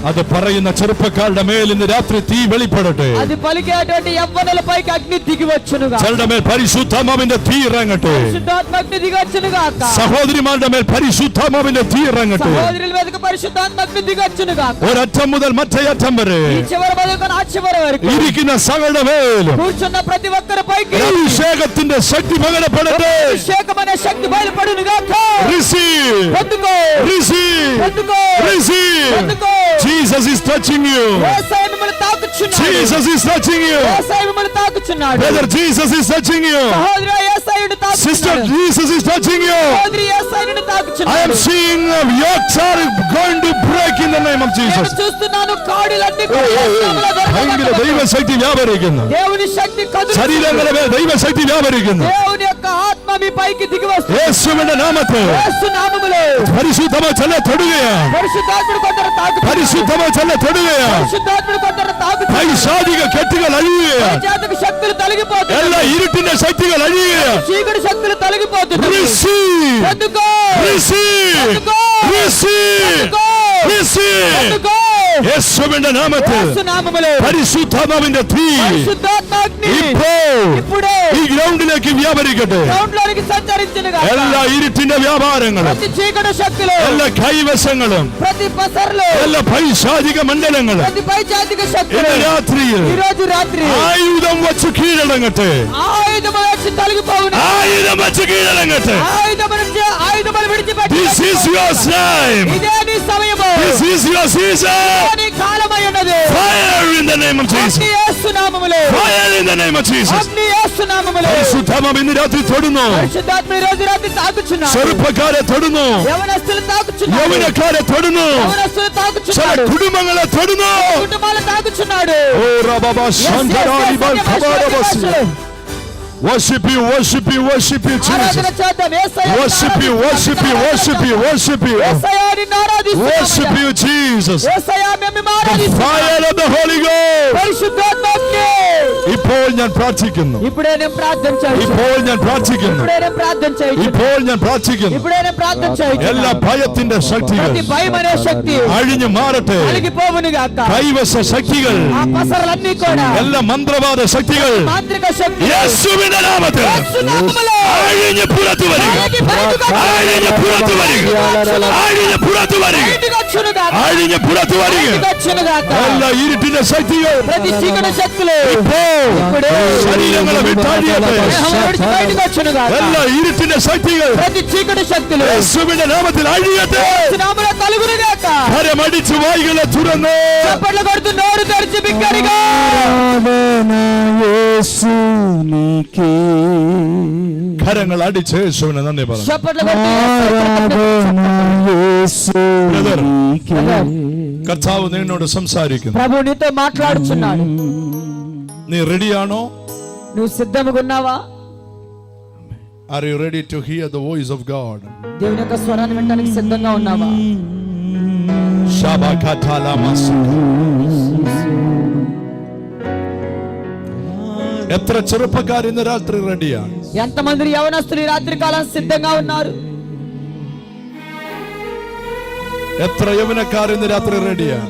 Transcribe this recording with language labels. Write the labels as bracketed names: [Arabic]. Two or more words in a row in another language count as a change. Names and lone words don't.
[Malayalam] അത് പറയുന്ന ചെറുപ്പക്കാരുടെ മേൽ ഇന്ന് രാത്രി തീ വെളിപ്പെടട്ടെ. [Telugu] అది పలికేటువంటి యవ్వనుల పైకి అగ్ని దిగి వచ్చునుగా. [Malayalam] ചിലരുടെ മേൽ പരിശുദ്ധാത്മാവിന്റെ തീ ഇറങ്ങട്ടെ. [Telugu] పరిశుద్ధాత్మ అగ్ని దిగి వచ్చునుగాక. [Malayalam] സഹോദരിമാരുടെ മേൽ പരിശുദ്ധാത്മാവിന്റെ തീ ഇറങ്ങട്ടെ. [Telugu] సహోదరుల మీదకి పరిశుద్ధాత్మ అగ్ని దిగి వచ్చునుగాక. [Malayalam] ഒരറ്റം മുതൽ മറ്റേ അറ്റം വരെ [Telugu] ఈ చివరి మొదలుకొని ఆ చివరి వరకు [Malayalam] ഇരിക്കുന്ന സകലരുടെ മേലും [Telugu] కూర్చున్న ప్రతి ఒక్కరి పైకి [Malayalam] അഭിഷേകത്തിന്റെ ശക്തി പകരപ്പെടട്ടെ. [Telugu] అభిషేకం అనే శక్తి బయలుపడునుగాక. [English] Receive. [Telugu] పొందుకో, [English] Receive. [Telugu] పొందుకో, [English] Receive. [Telugu] పొందుకో. [English] Jesus is touching you. [Telugu] యేసయ్య మిమ్మల్ని తాకుచున్నాడు. [English] Jesus is touching you. [Telugu] యేసయ్య మిమ్మల్ని తాకుచున్నాడు. [English] Brother, Jesus is touching you. [Telugu] సహోదరి యేసయ్యుని [English] Sister, [Telugu] తాకుచున్నాడు. [English] Jesus is touching you. [Telugu] సహోదరి యేసయ్యుని [English] I am [Telugu] తాకుచున్నాడు. [English] seeing yokes are going to break in the name of [Telugu] నేను [English] Jesus. [Telugu] చూస్తున్నాను కాడిలన్నీ కూడా యేసునామములో [Malayalam] ഭയങ്കര [Telugu] విరగొట్టబడ్డాయి. [Malayalam] ദൈവശക്തി വ്യാപരിക്കുന്നു. [Telugu] దేవుని శక్తి కదులుతుంది. [Malayalam] ശരീരങ്ങളുടെ മേൽ ദൈവശക്തി വ്യാപരിക്കുന്നു. [Telugu] దేవుని యొక్క ఆత్మ మీ పైకి దిగి వస్తుంది. [Malayalam] യേശുവിന്റെ നാമത്തിൽ [Telugu] యేసు నామములో [Malayalam] പരിശുദ്ധമോ ചെല്ല തൊടുകയാണ്. [Telugu] పరిశుద్ధాత్ముడు కొందరు తాకుచున్నాడు. [Malayalam] പരിശുദ്ധമോ ചെല്ല തൊടുകയാണ്. [Telugu] పరిశుద్ధాత్ముడు కొందరు తాకుచున్నాడు. [Malayalam] പൈശാചിക കെട്ടുകൾ അഴിയുകയാണ്. [Telugu] జాతక శక్తులు తొలగిపోతున్నాయి. [Malayalam] എല്ലാ ഇരുട്ടിന്റെ ശക്തികൾ അഴിയുകയാണ്. [Telugu] చీకటి శక్తులు తొలగిపోతున్నాయి. [English] Receive. [Telugu] పొందుకో, [English] Receive. [Telugu] పొందుకో, [English] Receive. [Telugu] పొందుకో, [English] Receive. [Telugu] పొందుకో. [Malayalam] യേശുവിന്റെ നാമത്തിൽ [Telugu] యేసు నామములో [Malayalam] പരിശുദ്ധാത്മാവിന്റെ തീ [Telugu] పరిశుద్ధాత్మ అగ్ని ఇప్పుడే [Malayalam] ഈ ഗ്രൗണ്ടിലേക്ക് വ്യാപരിക്കട്ടെ. [Telugu] గ్రౌండ్లోనికి సంచరించునుగా. [Malayalam] എല്ലാ ഇരുട്ടിന്റെ വ്യാപാരങ്ങളും [Telugu] ప్రతి చీకటి శక్తులు, [Malayalam] എല്ലാ കൈവശങ്ങളും [Telugu] ప్రతి పసర్లు, [Malayalam] എല്ലാ പൈശാചിക മണ്ഡലങ്ങളും [Telugu] ప్రతి పైచాతిక శక్తులు [Malayalam] ഇന്ന് രാത്രിയിൽ [Telugu] ఈ రోజు రాత్రి [Malayalam] ആയുധം വച്ച് കീഴടങ്ങട്ടെ. [Telugu] ఆయుధము వచ్చి తొలగిపోవును. [Malayalam] ആയുധം വച്ച് കീഴടങ്ങട്ടെ. [Telugu] ఆయుధములు విడిచిపెట్టి [English] This is your time. [Telugu] ఇదే నీ సమయము. [English] This is your season. [Telugu] ఇదే నీ కాలమై ఉన్నది. [English] Fire in the name of Jesus. [Telugu] అగ్ని యేసు నామములో, [English] Fire in the name of Jesus. [Telugu] అగ్ని యేసు నామములో. [Malayalam] പരിശുദ്ധാത്മാവ് ഇന്ന് രാത്രി തൊടുന്നു. [Telugu] పరిశుద్ధాత్మ ఈ రోజు రాత్రి తాకుచున్నాడు. [Malayalam] ചെറുപ്പക്കാരെ തൊടുന്നു. [Telugu] యవనస్తులు తాకుచున్నాడు. [Malayalam] യൗവനക്കാരെ തൊടുന്നു. [Telugu] యవనస్తులు [Malayalam] ചില [Telugu] తాకుచున్నాడు. [Malayalam] കുടുംബങ്ങളെ തൊടുന്നു. [Telugu] కుటుంబాలు తాకుచున్నాడు. ഓ റബബ ശാന്തരാണി ബൽഖബാരബസി. [English] Worship you, worship you, worship you, Jesus. [Telugu] ఆరాధన చేద్దాం. యేసయ్య [English] Worship you, worship you, worship you, worship you. [Telugu] యేసయ్య నిన్ను ఆరాధిస్తున్నామయ్యా. [English] Worship you, Jesus. [Telugu] యేసయ్య మేము [English] The [Telugu] ఆరాధిస్తున్నాం. [English] fire of the Holy Ghost. [Telugu] పరిశుద్ధాత్మ అగ్ని. [Malayalam] ഇപ്പോൾ ഞാൻ പ്രാർത്ഥിക്കുന്നു. [Telugu] ఇప్పుడే నేను ప్రార్థన చేయుచున్నాను. [Malayalam] ഇപ്പോൾ ഞാൻ പ്രാർത്ഥിക്കുന്നു. [Telugu] ఇప్పుడే నేను ప్రార్థన చేయుచున్నాను. [Malayalam] ഇപ്പോൾ ഞാൻ പ്രാർത്ഥിക്കുന്നു. [Telugu] ఇప్పుడే నేను ప్రార్థన [Malayalam] എല്ലാ [Telugu] చేయుచున్నాను. [Malayalam] ഭയത്തിന്റെ ശക്തികൾ [Telugu] ప్రతి భయం అనే శక్తి [Malayalam] അഴിഞ്ഞു മാറട്ടെ. [Telugu] అలిగిపోవును గాక. [Malayalam] കൈവശ ശക്തികൾ, [Telugu] ఆ పసరలన్నీ కూడా [Malayalam] എല്ലാ മന്ത്രവാദ ശക്തികൾ [Telugu] మాంత్రిక శక్తి [Malayalam] യേശുവിന്റെ നാമത്തിൽ [Telugu] యేసు నామములో [Malayalam] അഴിഞ്ഞു പുറത്തു വരിക. [Telugu] అలిగి బయటకు [Malayalam] അഴിഞ്ഞു പുറത്തു വരിക. അഴിഞ്ഞു പുറത്തു വരിക. [Telugu] బయటకు వచ్చును గాక. [Malayalam] അഴിഞ്ഞു പുറത്തു വരിക. [Telugu] బయటకు వచ్చును గాక. [Malayalam] എല്ലാ ഇരുട്ടിന്റെ ശക്തികൾ [Telugu] ప్రతి చీకటి శక్తులు [Malayalam] ഇപ്പോൾ ശരീരങ്ങളെ വിട്ടഴിയട്ടെ. [Telugu] దేహం విడిచి బయటకు వచ్చును గాక. [Malayalam] എല്ലാ ഇരുട്ടിന്റെ ശക്തികൾ [Telugu] ప్రతి చీకటి శక్తులు [Malayalam] യേശുവിന്റെ നാമത്തിൽ അഴിയട്ടെ. [Telugu] యేసు నామములో కలుగును గాక. [Malayalam] കരമടിച്ച് വായികളെ തുറന്ന് [Telugu] చప్పట్లు కొడుతూ నోరు తెరిచి బిగ్గరగా [Malayalam] കരങ്ങൾ അടിച്ച് യേശുവിനെ നന്ദി പറഞ്ഞു. [Telugu] చప్పట్లు కొడుతూ [Malayalam] Brother, കർത്താവ് നിന്നോട് സംസാരിക്കുന്നു. [Telugu] ప్రభు నీతో మాట్లాడుచున్నాడు. [Malayalam] നീ റെഡിയാണോ? [Telugu] నువ్వు సిద్ధముగా ఉన్నావా? [English] Are you ready to hear the voice of God? [Telugu] దేవుని యొక్క స్వరాన్ని వినడానికి సిద్ధంగా ఉన్నావా? [Malayalam] എത്ര ചെറുപ്പക്കാർ ഇന്ന് രാത്രി റെഡിയാണ്? [Telugu] ఎంతమంది యవనస్తులు ఈ రాత్రి కాలం సిద్ధంగా ఉన్నారు? [Malayalam] എത്ര യൗവനക്കാർ ഇന്ന് രാത്രി റെഡിയാണ്?